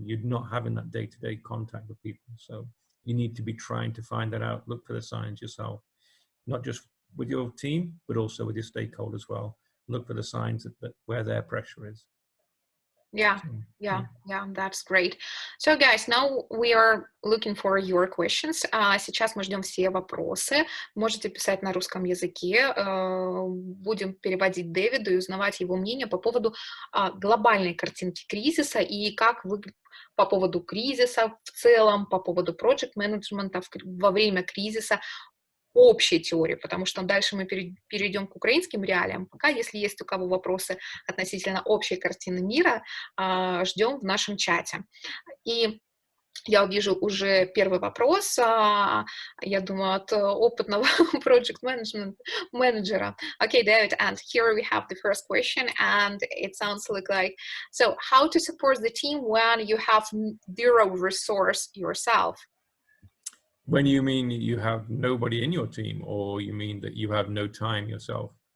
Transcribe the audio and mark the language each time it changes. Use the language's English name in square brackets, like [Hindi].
[English] You're not having that day-to-day contact with people. So you need to be trying to find that out, look for the signs yourself, not just with your team, but also with your stakeholders as well. Look for the signs that where their pressure is. Yeah, that's great. So, guys, now we are looking for your questions. [Russian] Сейчас мы ждем все вопросы. Можете писать на русском языке. Будем переводить Дэвиду и узнавать его мнение по поводу глобальной картинки кризиса и как вы по поводу кризиса в целом, по поводу проект-менеджмента во время кризиса, общей теории, потому что дальше мы перейдем к украинским реалиям. Пока, если есть у кого вопросы относительно общей картины мира, ждем в нашем чате. И я вижу уже первый вопрос, я думаю, от опытного project management менеджера. [English] Okay, David, and here we have the first question, and it sounds like, so how to support the team when you have zero resource yourself? When you mean you have nobody in your team, or you mean that you have no time yourself?